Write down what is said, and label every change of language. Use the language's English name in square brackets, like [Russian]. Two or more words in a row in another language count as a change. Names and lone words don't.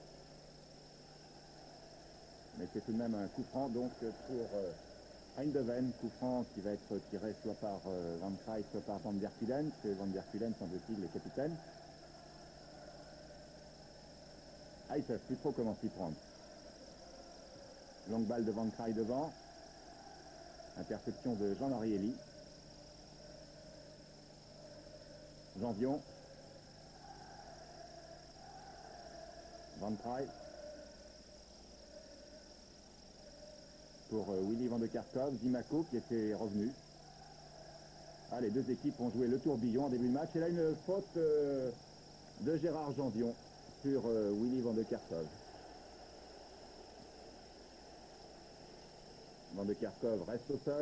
[French] Mais c'est tout de même un coup franc donc pour Eindhoven, coup franc qui va être tiré soit par Van Kraai, soit par Van der Kulen. C'est Van der Kulen, semble-t-il, le capitaine. Ils ne savent plus trop comment s'y prendre. Longue balle de Van Kraai devant. Interception de Jean-Marie Elie. Janvion. Van Kraai. Pour Willy Van de Kerkhove. Zimaco qui était revenu. Les deux équipes ont joué le tourbillon en début de match. Et là, une faute de Gérard Janvion sur Willy Van de Kerkhove. Van de Kerkhove reste au sol.